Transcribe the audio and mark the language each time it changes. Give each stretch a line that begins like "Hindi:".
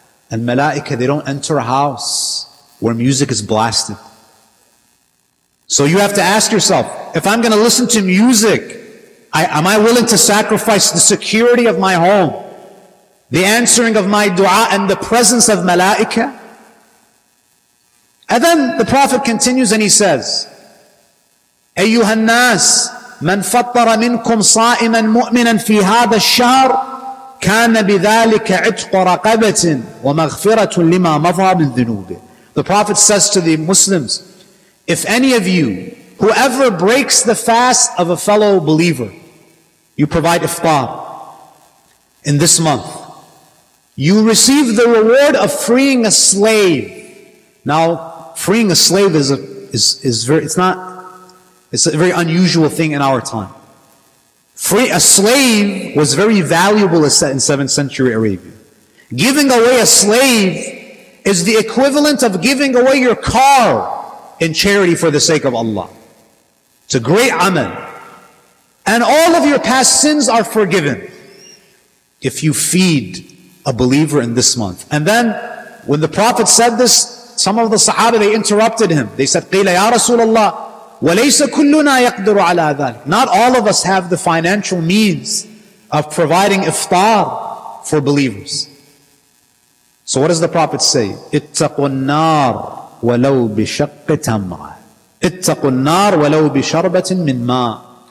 English: And malaika, they don't enter a house where music is blasted. So you have to ask yourself, if I'm going to listen to music, am I willing to sacrifice the security of my home, the answering of my dua, and the presence of malaika? And then the Prophet continues and he says,
Arabic: أيها الناس من فطر منكم صائما مؤمنا في هذا الشهر كان بذلك عتق رقبة ومغفرة لما مضى من ذنوبه.
English: The Prophet says to the Muslims, if any of you, whoever breaks the fast of a fellow believer, you provide iftar in this month, you receive the reward of freeing a slave. Now, freeing a slave is a very unusual thing in our time. A slave was very valuable in 7th century Arabia. Giving away a slave is the equivalent of giving away your car in charity for the sake of Allah. It's a great amal. And all of your past sins are forgiven if you feed a believer in this month. And then when the Prophet said this, some of the Sahaba, they interrupted him. They said,
Arabic: قِيلَ يَا رَسُولَ اللَّهِ وَلَيْسَ كُلُّنَا يَقْدِرُ عَلَى ذَلِكَ.
English: Not all of us have the financial means of providing iftar for believers. So what does the Prophet say?
Arabic: اتَّقُوا النَّارِ وَلَوْ بِشَقِّ تَمْرَةٍ. اتَّقُوا النَّارِ وَلَوْ بِشَرْبَةٍ مِّن مَاءٍ.